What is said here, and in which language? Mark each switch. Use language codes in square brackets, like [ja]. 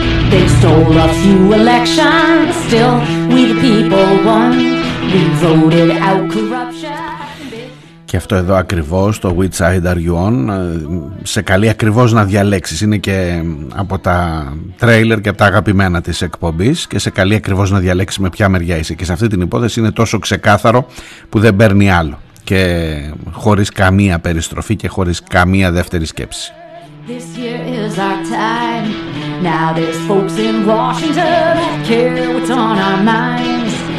[en] They stole a few elections, still we the people won. We voted out corruption. [el] Και αυτό εδώ ακριβώς, το Which Side Are You On, σε καλεί ακριβώς να διαλέξεις. Είναι και από τα τρέιλερ και από τα αγαπημένα της εκπομπής και σε καλεί ακριβώς να διαλέξεις με ποια μεριά είσαι. Και σε αυτή την υπόθεση είναι τόσο ξεκάθαρο που δεν παίρνει άλλο. Και χωρίς καμία περιστροφή και χωρίς καμία δεύτερη σκέψη. [en] This year is our time. Now there's folks in Washington care what's on our minds.